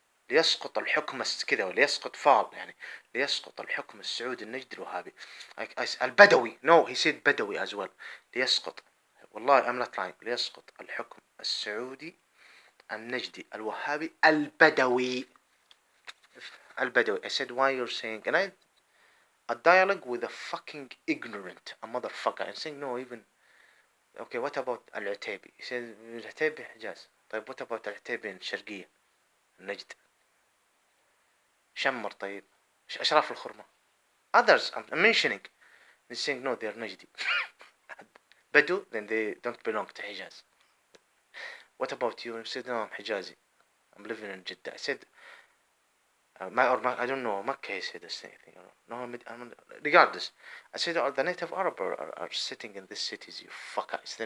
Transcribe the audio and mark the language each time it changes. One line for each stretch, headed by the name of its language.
Arabic: ليسقط الحكم كذا وليسقط فاض يعني ليسقط الحكم السعودي النجدي الوهابي. البدوي.
English: No, he said بدوي as well.
Arabic: ليسقط.
English: والله I'm not lying.
Arabic: ليسقط الحكم السعودي النجدي الوهابي البدوي.
English: البدوي. I said, why you're saying, and a dialogue with a fucking ignorant, a motherfucker, and saying, no, even, okay, what about Al-Utaybi? He said, Al-Utaybi Hijaz. طيب, what about Al-Utaybi in الشرقية النجد شمر طيب أشراف الخرمة. Others I'm mentioning, they're saying, no, they're Najdi. Badu, then they don't belong to Hijaz. What about you? And he said, no, I'm Hijazi. I'm living in Jeddah. I said, I don't know, Makkah, he said the same thing. No, regardless. I said, the native Arab are sitting in these cities, you fucker.